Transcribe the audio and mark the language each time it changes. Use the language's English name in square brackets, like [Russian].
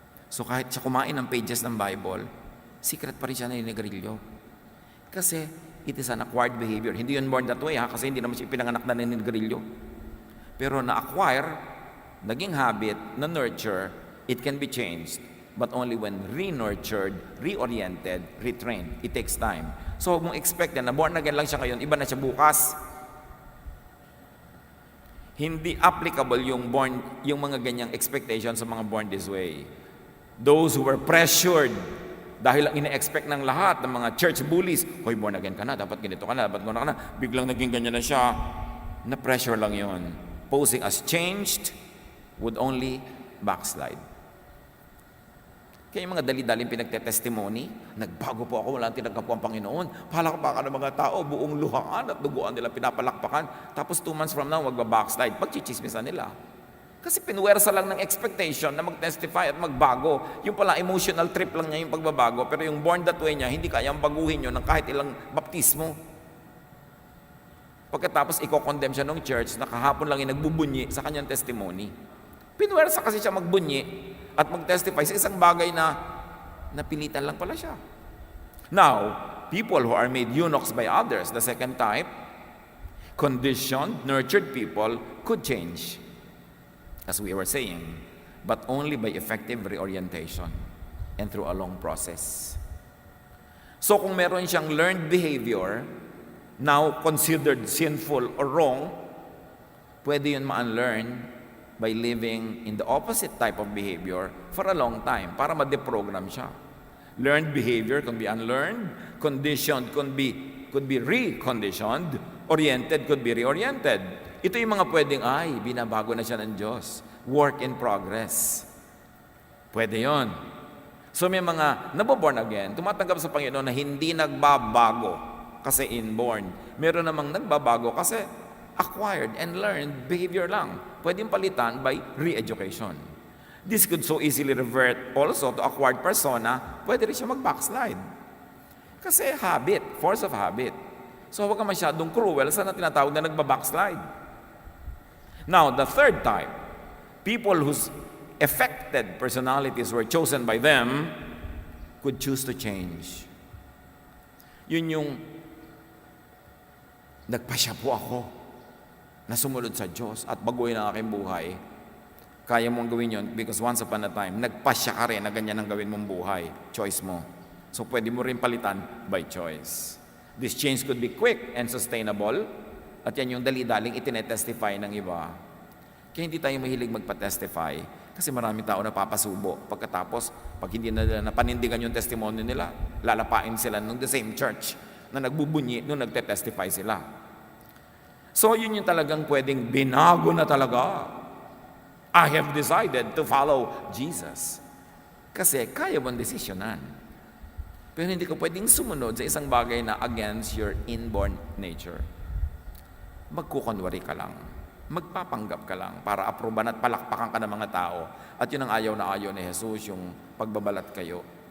[Filipino] So kahit siya kumain ng pages ng Bible, secret pa rin siya naninigarilyo. Kasi [English] it is an acquired behavior. [Filipino] Hindi yun [English] born that way [Filipino] kasi hindi naman siya pinanganak na naninigarilyo. Pero na-acquire, naging habit, na-nurture, [English] it can be changed. But only when re-nurtured, reoriented, retrained. It takes time. [Filipino] So huwag mong expect na born again lang siya ngayon, iba na siya bukas. Hindi applicable yung mga ganyang expectation sa mga born this way. [English] Those who were pressured [Filipino] dahil ang ina-expect ng lahat ng mga church bullies, hoy, born again ka na, dapat ganito ka na, dapat gano'n ka na, biglang naging ganyan na siya. Na-pressure lang yon. [English] Posing as changed would only backslide. [Filipino] Kaya yung mga dali-daling pinagte-testimony, nagbago po ako, wala tinanggap ko ang Panginoon. Palakpakan ng mga tao, buong luhaan at duguan nila pinapalakpakan. Tapos [English] 2 months from now, magbabackslide. [Filipino] Pagchichismisan nila. Kasi pinwersa lang ng expectation na mag-testify at magbago. Yung pala, [English] emotional trip [Filipino] lang niya yung pagbabago. Pero yung born that way niya, hindi kayang baguhin yun ng kahit ilang baptismo. Pagkatapos, i-condemn siya ng church na kahapon lang yung nagbubunyi sa kanyang testimony. Pinwersa kasi siya magbunyi at mag-testify sa isang bagay na napilitan lang pala siya. [English] Now, people who are made eunuchs by others, the second type, conditioned, nurtured people could change, as we were saying, but only by effective reorientation and through a long process. [Filipino] So kung meron siyang [English] learned behavior, now considered sinful or wrong, [Filipino] pwede yun ma-unlearn [English] by living in the opposite type of behavior for a long time [Filipino] para ma-deprogram siya. [English] Learned behavior can be unlearned, conditioned could be reconditioned, oriented could be reoriented. [Filipino] Ito yung mga pwedeng, binabago na siya ng Diyos. [English] Work in progress. [Filipino] Pwede yon. So may mga naboborn again, tumatanggap sa Panginoon na hindi nagbabago kasi inborn. Meron namang nagbabago kasi [English] acquired and learned behavior [Filipino] lang. Pwedeng palitan [English] by re-education. This could so easily revert also to acquired persona, [Filipino] pwede rin siya mag-backslide. Kasi habit, [English] force of habit. [Filipino] So huwag ka masyadong cruel sa tinatawag na nagba-backslide. [English] Now, the third type, people whose affected personalities were chosen by them could choose to change. [Filipino] Yun yung nagpasya po ako na sumunod sa Diyos at baguhin ang aking buhay. Kaya mong gawin yon [English] because once upon a time, [Filipino] nagpasya ka rin na ganyan ang gawin mong buhay. Choice mo. So pwede mo rin palitan by choice. [English] This change could be quick and sustainable [Filipino] at yan yung dali-daling itinetestify ng iba. Kaya hindi tayo mahilig magpa-testify kasi maraming tao na papasubo. Pagkatapos, pag hindi na nila napanindigan yung testimony nila, lalapain sila ng [English] the same church [Filipino] na nagbubunyi nung nagte-testify sila. So yun yung talagang pwedeng binago na talaga. [English] I have decided to follow Jesus. [Filipino] Kasi kaya mong desisyonan. Pero hindi ka pwedeng sumunod sa isang bagay na [English] against your inborn nature. [Filipino] Magkukunwari ka lang. Magpapanggap ka lang para aproban at palakpakan ka ng mga tao. At yun ang ayaw na ayaw ni Jesus, yung pagbabalat kayo.